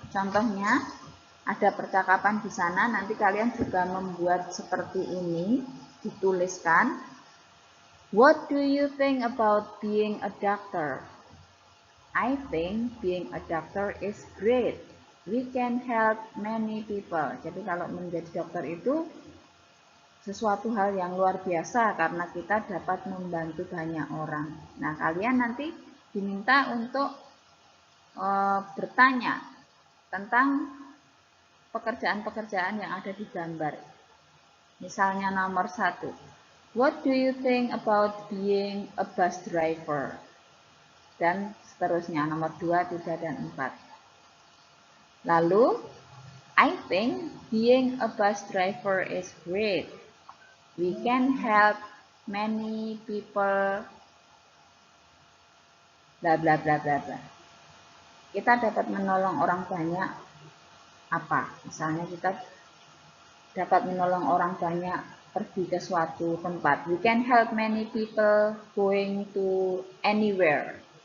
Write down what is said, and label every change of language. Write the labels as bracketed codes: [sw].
[id] Contohnya ada percakapan di sana, nanti kalian juga membuat seperti ini, dituliskan. [en] What do you think about being a doctor? I think being a doctor is great. We can help many people. [id] Jadi kalau menjadi dokter itu sesuatu hal yang luar biasa karena kita dapat membantu banyak orang. Nah, kalian nanti diminta untuk bertanya tentang pekerjaan-pekerjaan yang ada di gambar. Misalnya nomor 1, [en] what do you think about being a bus driver? [id] Dan seterusnya, nomor 2, 3, dan 4. Lalu, [en] I think being a bus driver is great. We can help many people bla bla bla bla bla. [id] Kita dapat menolong orang banyak apa. Misalnya kita dapat menolong orang banyak pergi ke suatu tempat. [en] We can help many people going to anywhere.